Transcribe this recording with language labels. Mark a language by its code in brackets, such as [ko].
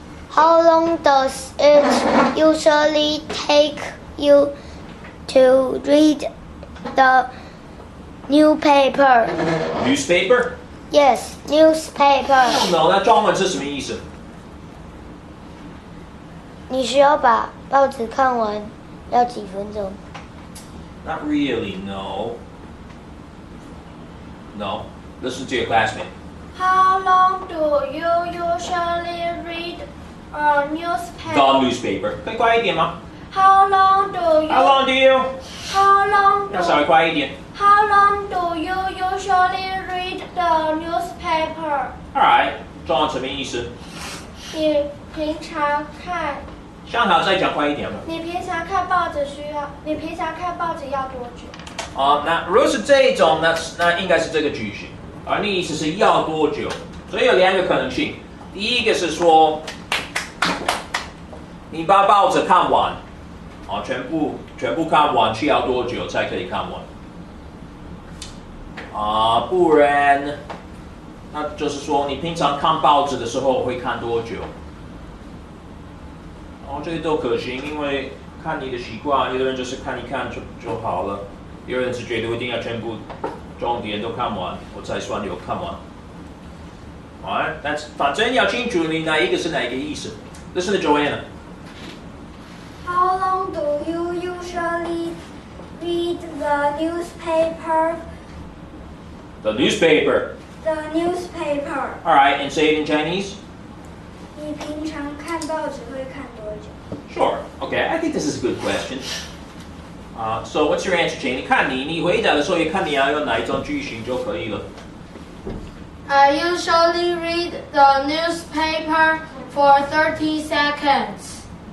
[en] How long does it usually take you to read the newspaper? Newspaper? Yes, newspaper. [zh] I don't know. 那中文是什么意思？你需要把报纸看完要几分钟？ [en] Not really, no. No. Listen to your classmate. How long do you usually read a newspaper? [zh] The newspaper. 可以快一点吗 [en] How long do you? How long do you? How long [zh] 要稍微快一点。 [en] How long do you usually read the newspaper? [zh] Alright，重要什么意思？你平常看，香港再讲快一点吧。你平常看报纸你平常看报纸要多久？那如果是这一种，那应该是这个句型，而那意思是要多久？所以有两个可能性。第一个是说，你把报纸看完，全部看完需要多久才可以看完？不然，那就是说你平常看报纸的时候会看多久？这些都可行，因为看你的习惯，有的人就是看一看就好了，有人是觉得我一定要全部重点都看完，我才算有看完。但反正要清楚你哪一个是哪一个意思。 [en] Listen to Joanna. How long do you usually read the newspaper? The newspaper. The newspaper. All right, and say it in Chinese. [zh] 你平常看报纸会看多久？ [en] Sure. Okay, I think this is a good question. So what's your answer, Jane? [zh] 看你回答的时候也看你要用哪一种句型就可以了。 [en] I usually read the newspaper for 30 seconds.